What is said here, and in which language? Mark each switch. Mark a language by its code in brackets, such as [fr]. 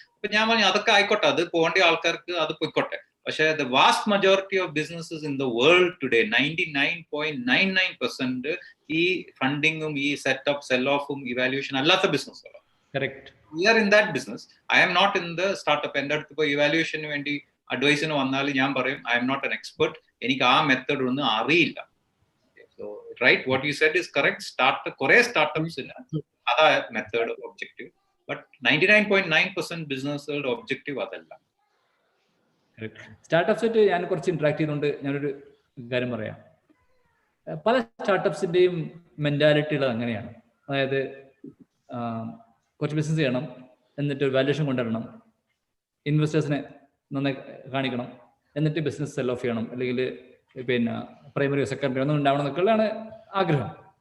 [ml] അപ്പൊ ഞാൻ പറഞ്ഞു അതൊക്കെ ആയിക്കോട്ടെ, അത് പോകേണ്ട ആൾക്കാർക്ക് അത് പോയിക്കോട്ടെ. പക്ഷേ [en] the vast majority of businesses in the world today [ml] 99.99% ഈ ഫണ്ടിങ്ങും ഈ സെറ്റപ്പ് സെൽ ഓഫും ഇവാലുവേഷൻ അല്ലാത്ത ബിസിനസ്സുകളാണ്. [en] Correct. We are in that business. I am not in the startup. [ml] എൻ്റെ അടുത്ത് ഇപ്പോൾ ഇവാലുവേഷന് വേണ്ടി അഡ്വൈസിന് വന്നാൽ ഞാൻ പറയും [en] I am not an expert. [ml] എനിക്ക് ആ മെത്തേഡ് ഒന്നും അറിയില്ല. [en] So right, what you said is correct. [ml] കുറേ സ്റ്റാർട്ടപ്സിന് അതാ മെത്തേഡ് ഒബ്ജക്റ്റീവ്. ബട്ട് 99.9% ബിസിനസ്സുകളുടെ ഒബ്ജക്റ്റീവ് അതല്ല. സ്റ്റാർട്ടപ്സായിട്ട് ഞാൻ കുറച്ച് ഇന്ററാക്ട് ചെയ്തുകൊണ്ട് ഞാനൊരു കാര്യം പറയാം. പല സ്റ്റാർട്ടപ്സിന്റെയും മെന്റാലിറ്റികൾ അങ്ങനെയാണ്. അതായത് കുറച്ച് ബിസിനസ് ചെയ്യണം, എന്നിട്ട് വാല്യൂഷൻ കൊണ്ടുവരണം, ഇൻവെസ്റ്റേഴ്സിനെ നന്നായി കാണിക്കണം, എന്നിട്ട് ബിസിനസ് സെൽ ഓഫ് ചെയ്യണം, അല്ലെങ്കിൽ പിന്നെ പ്രൈമറി സെക്കൻഡറി ഒന്നും ഉണ്ടാവണം എന്നൊക്കെയുള്ളതാണ് ആഗ്രഹം.